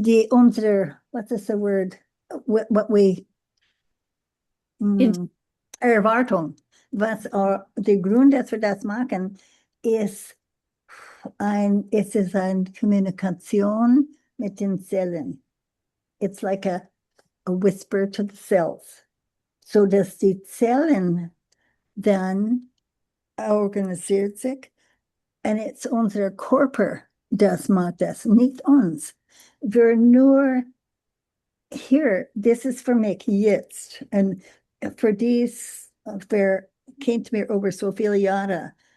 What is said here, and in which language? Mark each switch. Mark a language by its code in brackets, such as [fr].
[en] Unsere, what is the word? What we, [de] Erwartung, der Grund, dass wir das machen, ist es ist eine Kommunikation mit den Zellen. [en] It's like a whisper to the cells. [de] So dass die Zellen dann organisiert sich und it's unser Körper, das macht das, nicht uns. Wir nur hier, das ist für mich jetzt. Und für dies, kennt mir über so viele Jahre.